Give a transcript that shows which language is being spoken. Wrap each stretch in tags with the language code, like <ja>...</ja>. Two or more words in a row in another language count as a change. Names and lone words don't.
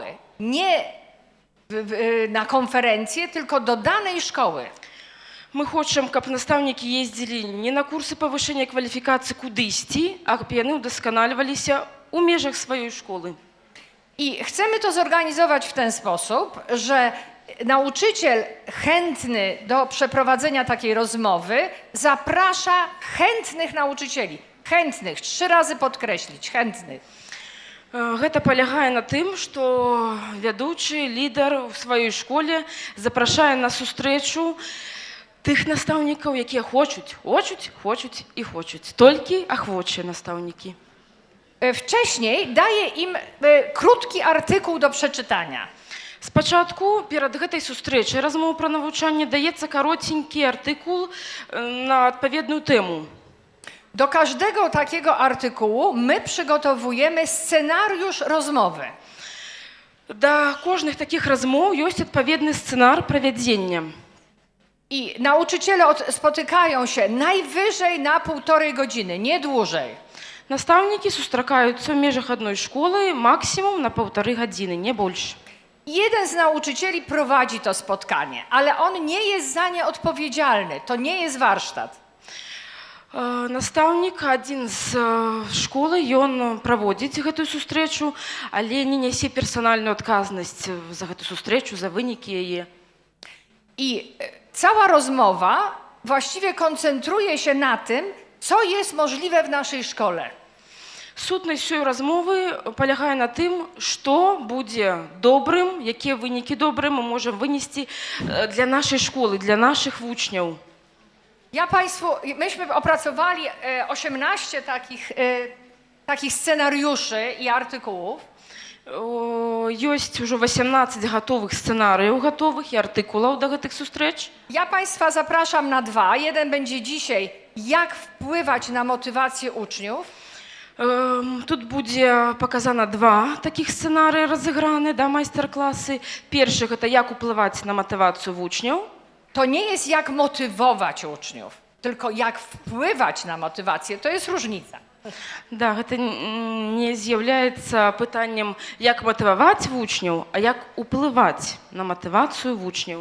<pl>Nie na konferencję, tylko do danej szkoły.</pl> <be>Мы хочам, каб настаўнікі ездзілі не на курсы павышэння кваліфікацыі кудысьці, а каб яны ўдасканальваліся ў межах сваёй школы.</be> <pl>I chcemy to zorganizować w ten sposób, że nauczyciel chętny do przeprowadzenia takiej rozmowy zaprasza chętnych nauczycieli. Chętnych, 3 razy podkreślić, chętnych.</pl> <be>Гэта палягае на тым, што вядучы лідар у сваёй школе запрашае на сустрэчу тых настаўнікаў, якія хочуць і хочуць. Толькі ахвочыя настаўнікі.</be> <pl>Wcześniej daje im krótki artykuł do przeczytania.</pl> <be>Спачатку перад гэтай сустрэчай размовы пра навучанне даецца каротенькі артыкул на адпаведную тэму.</be> <pl>Do każdego takiego artykułu my przygotowujemy scenariusz rozmowy.</pl> <be>Да кожных такіх размоў ёсць адпаведны сцэнар правядзення.</be> <pl>I nauczyciele spotykają się najwyżej na 1,5 godziny, nie dłużej.</pl> <be>Настаўнікі сустракаюцца ў межах адной школы максімум на 1,5 гадзіны, не больш.</be> <pl>Jeden z nauczycieli prowadzi to spotkanie, ale on nie jest za nie odpowiedzialny. To nie jest warsztat.</pl> <be>Настаўнік адзін з школы, ён праводзіць гэтую сустрэчу, але не нясе персанальную адказнасць за гэту сустрэчу, за вынікі яе.</be> <pl>I cała rozmowa właściwie koncentruje się na tym, co jest możliwe w naszej szkole.</pl> <be>Сутнасць усёй размовы палягае на тым, што будзе добрым, якія вынікі добрыя мы можам вынесці для нашай школы, для нашых вучняў.</be> <pl>Myśmy opracowali 18 takich scenariuszy i artykułów.</pl> <be>Ёсць ужо 18 гатовых сцэнарыяў, гатовых і артыкулаў да гэтых сустрэч.</be> <pl>Ja Państwa zapraszam na 2. Jeden będzie dzisiaj, jak wpływać na motywację uczniów.</pl> <be>Тут будзе паказана 2 такіх сцэнарыя разыграны, да, майстар-класы. Першы гэта як уплываць на матывацыю вучняў.</be> <pl>To nie jest jak motywować uczniów, tylko jak wpływać na motywację. To jest różnica.</pl> <be>Да, гэта не з'яўляецца пытаннем, як матываваць вучняў, а як уплываць на матывацыю вучняў.</be>